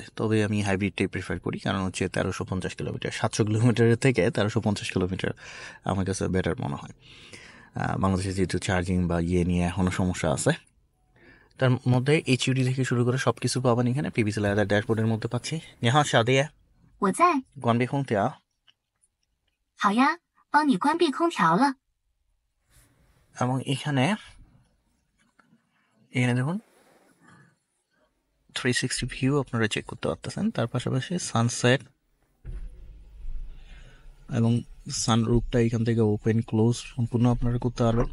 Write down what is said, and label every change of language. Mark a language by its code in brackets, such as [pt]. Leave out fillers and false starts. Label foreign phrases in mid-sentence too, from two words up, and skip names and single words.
[bn] তবে আমি হাইব্রিডটাই প্রেফার করি, কারণ হচ্ছে 1350 কিলোমিটার, 700 কিলোমিটারের থেকে 1350 কিলোমিটার আমার কাছে বেটার মনে হয়। বাংলাদেশে যেহেতু চার্জিং বা নিয়ে এখনও সমস্যা আছে। তার মধ্যে HUD থেকে শুরু করে সব কিছু পাবেন এখানে। PVC লেদার ড্যাশবোর্ডের মধ্যে পাচ্ছি। [zh] 你好小弟，我在。关闭空调。好呀，帮你关闭空调了。 [bn] এবং এখানে দেখুন 360 ভিউ আপনারা চেক করতে পারতেছেন। তার পাশাপাশি সানসেট এবং সানরুফটা এখান থেকে [en] open close [bn] সম্পূর্ণ আপনারা করতে পারবেন।